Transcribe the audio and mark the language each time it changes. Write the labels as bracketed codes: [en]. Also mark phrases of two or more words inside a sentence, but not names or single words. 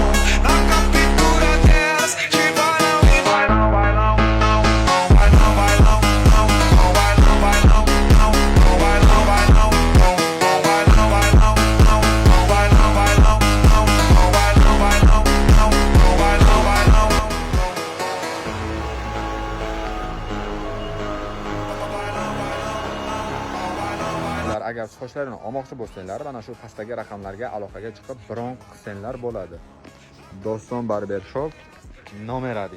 [pt] Na captura delas, de bailão em bailão. Bailão, não, não, bailão, bailão, não, não, bailão, bailão, não, não, bailão, bailão, não, não, bailão, bailão, não, não, bailão, bailão, não, não, bailão, bailão, não, não, bailão, bailão. [uz] Agar sochlarini olmoqchi bo'lsanglar, mana shu pastdagi raqamlarga aloqaga chiqib bron qilsanglar bo'ladi. Doston [en] barber shop [uz] nomeradi.